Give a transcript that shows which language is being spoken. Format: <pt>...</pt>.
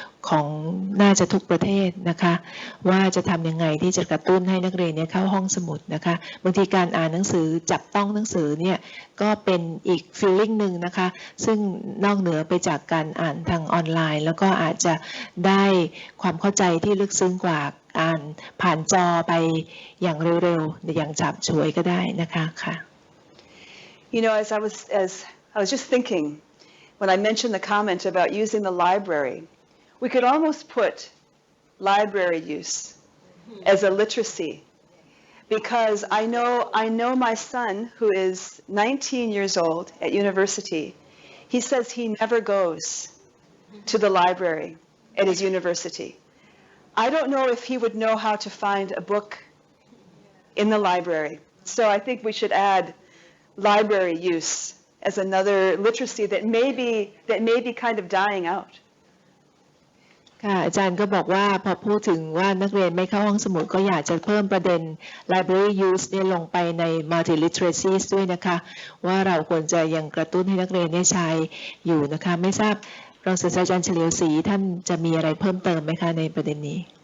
<th>ของน่าจะทุกประเทศนะคะว่าจะทำยังไงที่จะกระตุ้นให้นักเรียนเนี่ยเข้าห้องสมุดนะคะบางทีการอ่านหนังสือจับต้องหนังสือเนี่ยก็เป็นอีก feeling หนึ่งนะคะซึ่งนอกเหนือไปจากการอ่านทางออนไลน์แล้วก็อาจจะได้ความเข้าใจที่ลึกซึ้งกว่าอ่านผ่านจอไปอย่างเร็วๆอย่างฉับฉวยก็ได้นะคะค่ะ</th> <en>You know, as I was just thinking when I mentioned the comment about using the library, we could almost put library use as a literacy, because I know my son, who is 19 years old at university. He says he never goes to the library at his university. I don't know if he would know how to find a book in the library. So I think we should add library use as another literacy that may be kind of dying out.</en> <th>ค่ะอาจารย์ก็บอกว่าพอพูดถึงว่านักเรียนไม่เข้าห้องสมุดก็อยากจะเพิ่มประเด็น library use เนี่ยลงไปใน multi literacies ด้วยนะคะว่าเราควรจะยังกระตุ้นให้นักเรียนได้ใช้อยู่นะคะไม่ทราบรองศาสตราจารย์เฉลียวศรีท่านจะมีอะไรเพิ่มเติมไหมคะในประเด็นนี้</th>